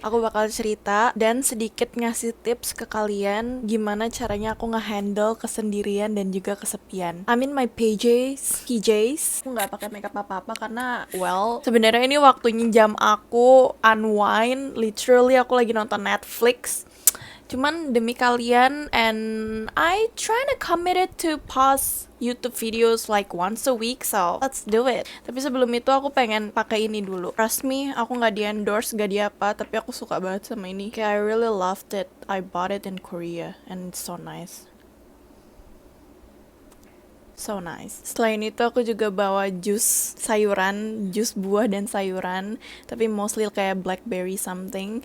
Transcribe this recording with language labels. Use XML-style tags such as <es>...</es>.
<id>Aku bakal cerita dan sedikit ngasih tips ke kalian gimana caranya aku ngehandle kesendirian dan juga kesepian.</id> <en>I'm in my PJs.</en> <id>Aku nggak pakai makeup apa-apa karena sebenarnya ini waktunya jam aku unwind. Literally aku lagi nonton Netflix. Cuman demi kalian,</id> <en>and I trying to committed to post YouTube videos like once a week, so let's do it.</en> <id>Tapi sebelum itu aku pengen pakai ini dulu.</id> <en>Trust me,</en> <id>aku nggak di endorse, nggak di apa, tapi aku suka banget sama ini. Kayak</id> <en>I really loved it. I bought it in Korea, and it's so nice. So nice.</en> <id>Selain itu aku juga bawa jus sayuran, jus buah dan sayuran, tapi mostly kayak blackberry something.</id>